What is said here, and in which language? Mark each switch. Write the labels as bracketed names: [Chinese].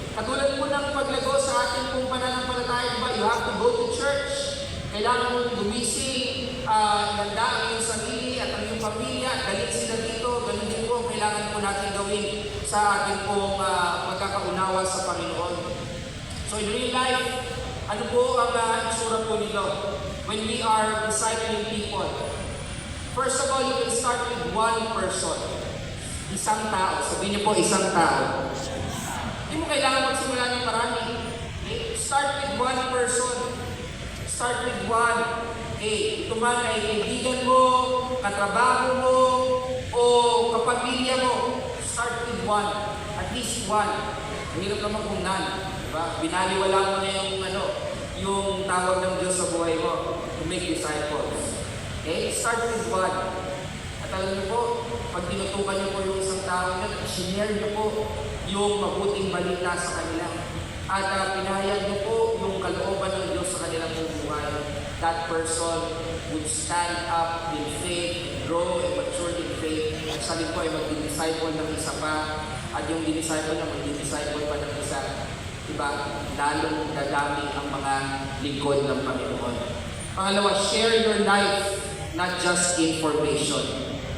[Filipino] Katulad po ng paglago sa ating pong pananampalataya, diba? [English] You have to go to church. [Filipino] Kailangan mong gumising, ihanda ang iyong sarili at ang iyong pamilya, dalhin sila dito, ganun din po ang kailangan po natin gawin sa ating pong pagkakaunawa sa Panginoon. [English] So in real life, ano po ang itsura po nito? [Filipino] When we are discipling people, first of all, you can start with one person. [English] Isang tao. [Filipino] Sabihin niyo po, isang tao. Hindi mo kailangan magsimula ng marami. Okay? [English] Start with one person. Start with one. [Filipino] Okay, ito man ay kaibigan mo, katrabaho mo, o kapamilya mo. [English] Start with one. At least one. [Filipino] Mahirap naman kung none. Diba? Binaliwala mo na yung tawag ng Diyos sa buhay mo [English] to make disciples. [Filipino] Okay? [English] Start with one. [Filipino] At alam niyo po, pag tinutukan niyo po yung isang tao niyo, sinare niyo po yung mabuting balita sa kanila. At pinahayag niyo po yung kalooban ng Diyos sa kanilang buhay. [English] That person would stand up in faith, grow and mature in faith. [Filipino] At sa po ay mag-disciple ng isa pa. At yung disciple na mag-disciple pa ng isa. Diba? Lalong dadami ang mga lingkod ng Panginoon. [English] Pangalawa, share your life, not just information.